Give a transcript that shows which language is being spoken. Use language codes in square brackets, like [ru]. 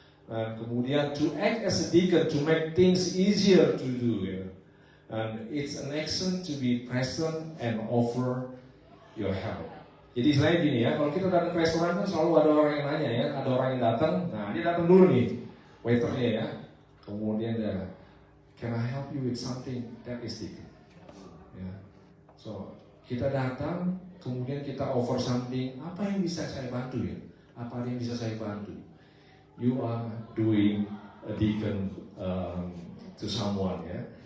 [id] Dan kemudian [en] to act as a deacon, to make things easier to do ya. And it's an action to be present and offer your help. [id] Jadi selain gini ya, kalau kita datang ke restoran kan selalu ada orang yang nanya ya, ada orang yang datang. Nah, dia datang dulu nih, waiternya ya. Kemudian dia, [en] can I help you with something? That is deacon. Ya. So [id] kita datang, kemudian kita [en] offer something. [id] Apa yang bisa saya bantu ya? Apa yang bisa saya bantu? [en] You are doing a deacon to someone ya.